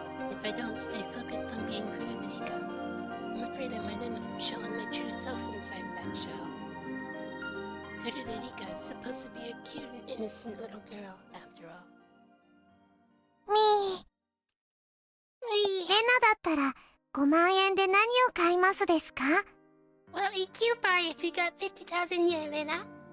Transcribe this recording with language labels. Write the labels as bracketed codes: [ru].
[en] If I don't stay focused on being Frederica, I'm afraid I might end up showing my true self inside that shell. Frederica is supposed to be a cute and innocent little girl, after all. [ja] レナだったら5万円で何を買いますですか？ [en] Well, you could buy if you got 50,000 yen, Lena.